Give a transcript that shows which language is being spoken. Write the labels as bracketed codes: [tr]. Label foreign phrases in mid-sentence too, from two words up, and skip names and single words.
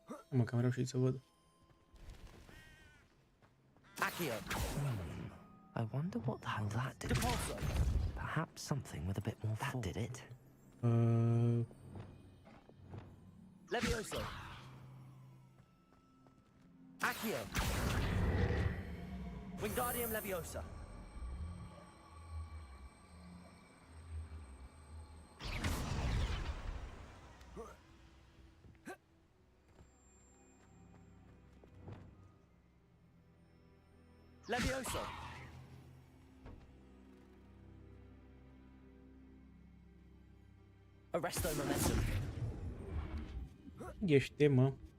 [ro] Mă, că am reușit să văd. [la] Accio. [en] I wonder what the hell that did. Perhaps something with a bit more force. That did it. [la] Levioso. Accio. Wingardium Leviosa. Levioso. Arresto momentum. [ro] Ești, mă.